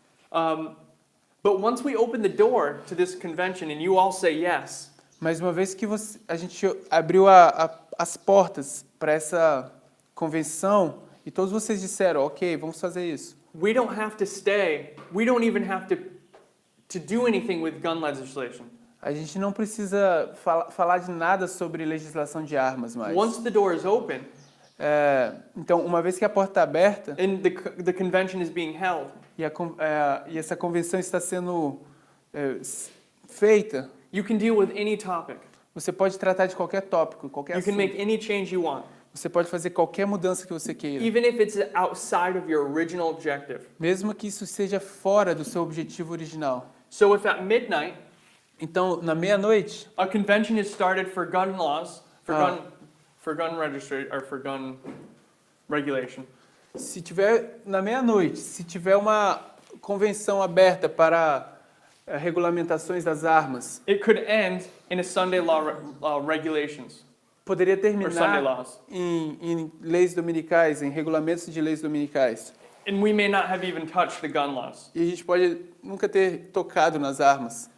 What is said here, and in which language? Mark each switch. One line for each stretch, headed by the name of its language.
English: But once we open the door to this convention and you all say yes,
Portuguese: Mas uma vez que a gente abriu as portas para essa convenção e todos vocês disseram, ok, vamos fazer isso.
English: we don't have to stay. We don't even have to do anything with gun legislation.
Portuguese: A gente não precisa falar de nada sobre legislação de armas mais.
English: Once the door is open
Portuguese: Então, uma vez que a porta está aberta
English: and the convention is being held,
Portuguese: e essa convenção está sendo feita,
English: you can deal with any topic.
Portuguese: você pode tratar de qualquer tópico, qualquer
English: You can
Portuguese: assunto.
English: make any change you want,
Portuguese: Você pode fazer qualquer mudança que você queira.
English: even if it's outside of your original objective.
Portuguese: Mesmo que isso seja fora do seu objetivo original.
English: So if at midnight
Portuguese: Então, na meia-noite,
English: a convention is started for gun laws, for Ah. gun registry or for gun regulation,
Portuguese: na meia-noite, se tiver uma convenção aberta para regulamentações das armas,
English: it could end in a Sunday law regulations
Portuguese: poderia
English: or Sunday
Portuguese: terminar
English: laws.
Portuguese: em leis dominicais, em regulamentos de leis dominicais.
English: And we may not have even touched the gun laws.
Portuguese: E a gente pode nunca ter tocado nas armas.